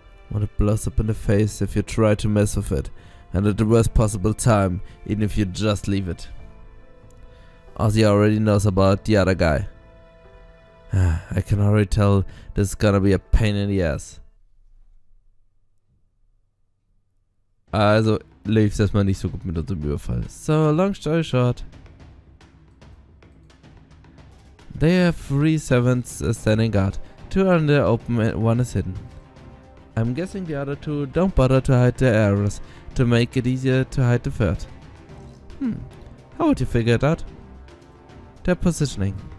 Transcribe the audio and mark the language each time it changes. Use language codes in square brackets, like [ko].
[en] When it blows up in the face if you try to mess with it, and at the worst possible time, even if you just leave it. Ozzy already knows about the other guy. I can already tell this is gonna be a pain in the ass. [de] Also lief's erstmal nicht so gut mit unserem Überfall. [en] So, long story short. They have 3 servants standing guard. 2 are in the open and 1 is hidden. I'm guessing the other 2 don't bother to hide their errors to make it easier to hide the 3rd. How would you figure it out? Their positioning.